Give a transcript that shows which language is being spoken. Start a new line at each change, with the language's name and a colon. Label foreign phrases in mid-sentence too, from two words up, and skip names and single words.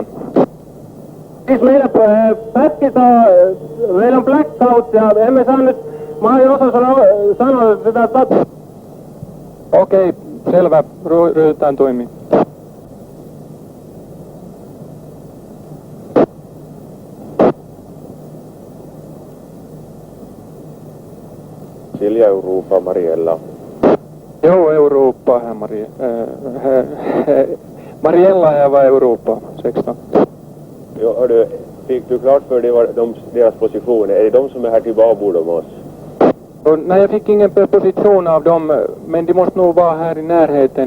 Finnish: Siis meillä pätkitään, meillä on blackout ja emme saa nyt, mä en osaa sanoa sitä Okei, selvä, ryhdytään toimimaan.
Swedish: Silja Europa, Mariella. Jo, Europa, Mariella är vad Europa, 16. Ja, hördu, fick du klart för dig deras position? Är det de som är här till babord om oss? Nej, jag fick ingen position av dem, men de måste nog vara här i närheten.